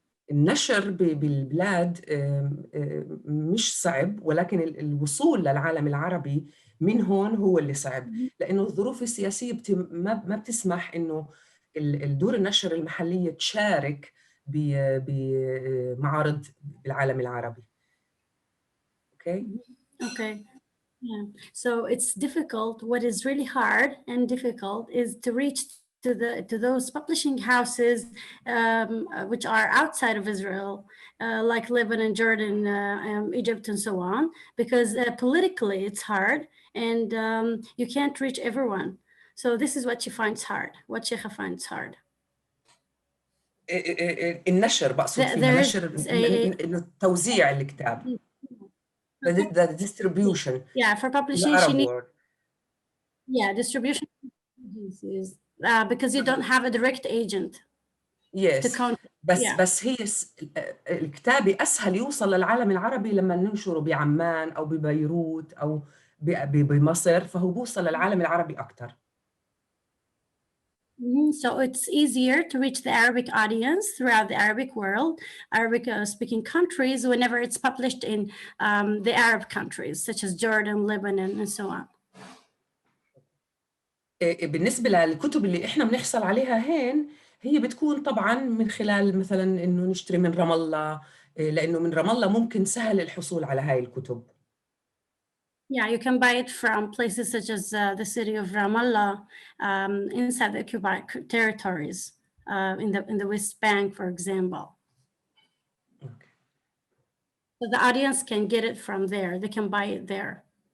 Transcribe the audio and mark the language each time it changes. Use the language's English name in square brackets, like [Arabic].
[Arabic] النشر بالبلاد مش صعب، ولكن الوصول للعالم العربي من هون هو اللي صعب، لأنه الظروف السياسية ما بتسمح إنه الدور النشر المحلية تشارك بمعارض بالعالم العربي. [English] Okay? Okay. Yeah. So it's difficult. What is really hard and difficult is to reach to those publishing houses which are outside of Israel, like Lebanon, Jordan, Egypt, and so on, because politically it's hard and you can't reach everyone. So this is what she finds hard, what Sheikha finds hard. [Arabic] النشر بقصد فيها نشر توزيع الكتاب. [English] The distribution. Yeah, for publishing, she needs. Yeah, distribution agencies, because you don't have a direct agent. Yes. [Arabic] بس هي الكتابة أسهل يوصل للعالم العربي لما ننشره بعمان أو ببيروت أو بمصر، فهو بوصل للعالم العربي أكتر. [English] So it's easier to reach the Arabic audience throughout the Arabic world, Arabic speaking countries, whenever it's published in the Arab countries, such as Jordan, Lebanon, and so on. [Arabic] بالنسبة للكتب اللي إحنا بنحصل عليها هين، هي بتكون طبعاً من خلال مثلاً إنه نشتري من رام الله، لأنه من رام الله ممكن سهل الحصول على هاي الكتب. [English] Yeah, you can buy it from places such as the city of Ramallah, inside the occupied territories, in the West Bank, for example. Okay. So the audience can get it from there. They can buy it there.